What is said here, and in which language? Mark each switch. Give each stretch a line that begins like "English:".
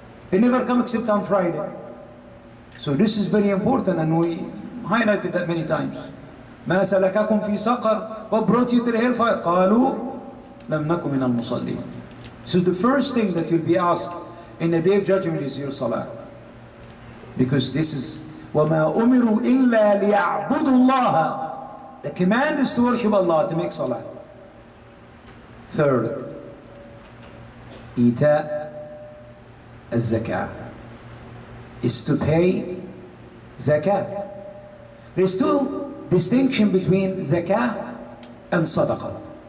English: They never come except on Friday. So this is very important, and we highlighted that many times.
Arabic: ما سلككم في سقر?
English: What brought you to the hellfire?
Arabic: قالوا لم نكن من المصلين.
English: So the first thing that you'll be asked in the day of judgment is your salah. Because this is
Arabic: وَمَا أُمِرُوا إِلَّا لِيَعْبُدُوا اللَّهَ.
English: The command is to worship Allah, to make salah. Third,
Arabic: إيتاء الزكاة
English: is to pay zakat. There's two distinction between zakah and sadaqah.